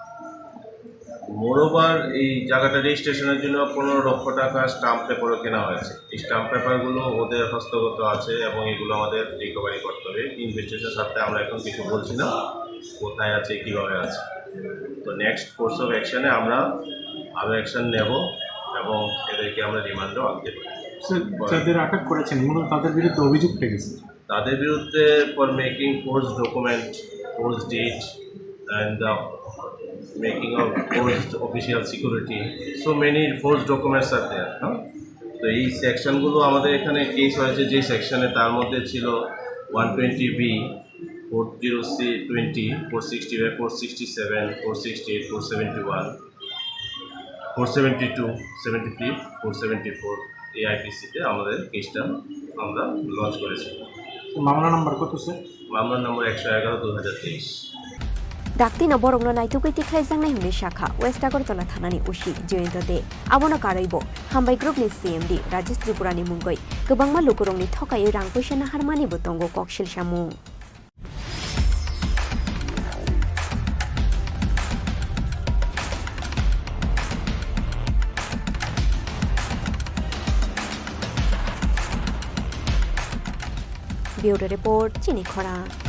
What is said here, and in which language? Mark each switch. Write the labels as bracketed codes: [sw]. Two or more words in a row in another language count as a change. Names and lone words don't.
[bn] মোরওভার এই জায়গাটা রেজিস্ট্রেশনের জন্য 15 লক্ষ টাকা স্টাম্প পেপারও কেনা হয়েছে এই স্টাম্প পেপারগুলো ওদের হস্তগত আছে এবং এগুলো আমাদের রিকভারি করতে হবে ইনভেস্টিগেশনের সাথে আমরা এখন কিছু বলছি না কোথায় আছে কীভাবে আছে তো [en] next course of action [bn] আমরা আরও অ্যাকশান নেব এবং এদেরকে আমরা রিমান্ডও আনতে পারি যাদের আটক করেছেন মূলত তাদের বিরুদ্ধে অভিযোগ গেছে তাদের বিরুদ্ধে [en] for making force document force deed and the making of forced official security so many forced documents are there [bn] তো এই সেকশনগুলো আমাদের এখানে কেস হয়েছে যে সেকশনে তার মধ্যে ছিল 120B 40C20 465 467 468 471 472 73 474 এই আইপিসিতে আমাদের কেসটা আমরা লঞ্চ করেছি মামলা নাম্বার কত স্যার মামলার নম্বর 111/2023 [trp] Daktino borongno naitugui tikhlaijangnai huni shakha West Agartala thanani ushi Joyento de abono karaibo Hambai Group ni CMD Rajesh Tripura ni mungoi gobangma lukurongni thokai rang poisa naharmani bo tongo koksil samung Bureau Report Chini Khorang